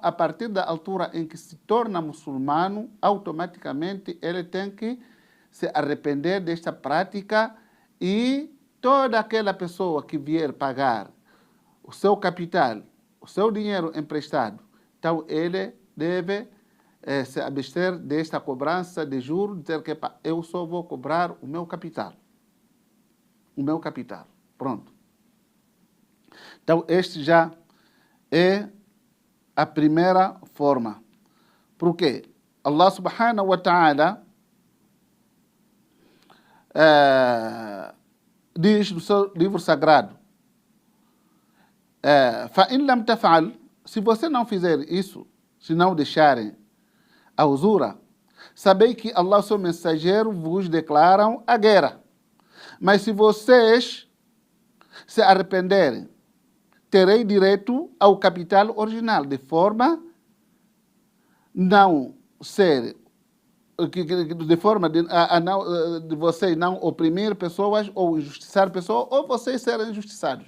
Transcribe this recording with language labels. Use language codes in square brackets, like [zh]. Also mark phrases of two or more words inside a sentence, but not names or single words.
[pt] a partir da altura em que se torna muçulmano, automaticamente ele tem que se arrepender desta prática e toda aquela pessoa que vier pagar o seu capital, o seu dinheiro emprestado, então ele deve se abster desta cobrança de juros, dizer que eu só vou cobrar o meu capital. O meu capital. Pronto. Então, este já é a primeira forma. Por quê? Allah [ar] سبحانه وتعالى [pt] diz no seu livro sagrado, [ar] فَإِنْ لَمْ تَفْعَلْ, [pt] se você não fizer isso, se não deixarem a usura, sabei que Allah, seu mensageiro, vos declaram a guerra. Mas se vocês se arrependerem, terei direito ao capital original, de forma não ser, de forma de vocês não oprimir pessoas ou injustiçar pessoas, ou vocês serem injustiçados.